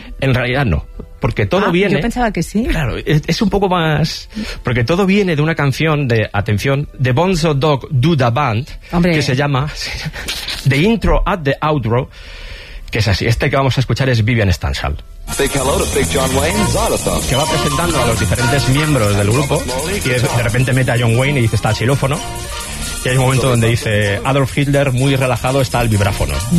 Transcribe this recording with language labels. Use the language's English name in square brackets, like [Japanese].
[Spanish] En realidad no, porque todo viene... yo pensaba que sí. Claro, es un poco más... Porque todo viene de una canción de, atención, de Bonzo Dog Do Da Band. Hombre. Que se llama The Intro at the Outro, que es así. Este que vamos a escuchar es Vivian Stanshall. [English] Big hello to Big John Wayne, Zylophone. [Spanish] Que va presentando a los diferentes miembros del grupo y de repente mete a John Wayne y dice, está el xilófono. Y hay un momento donde dice, Adolf Hitler, muy relajado, está el vibráfono.